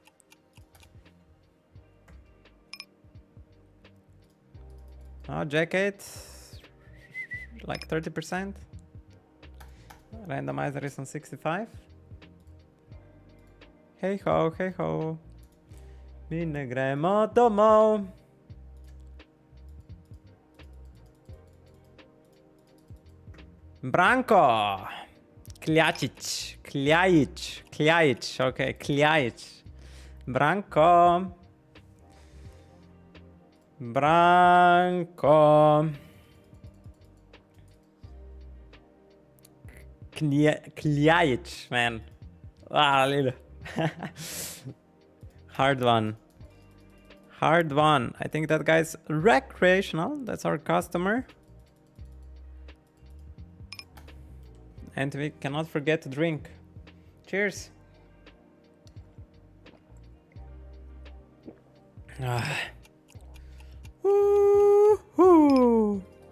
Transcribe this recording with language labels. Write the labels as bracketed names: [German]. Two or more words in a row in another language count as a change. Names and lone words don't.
[English] Oh, Jack 8. Like 30%. Randomizer is on 65. Hey ho. [Slovenian] Mi ne gremo domov. [English] Branko. Kljajic. Okay, Kljajic. Branko. Kljajic, man. Little. Hard one. I think that guy's recreational. That's our customer. And we cannot forget to drink. Cheers. Woo-hoo.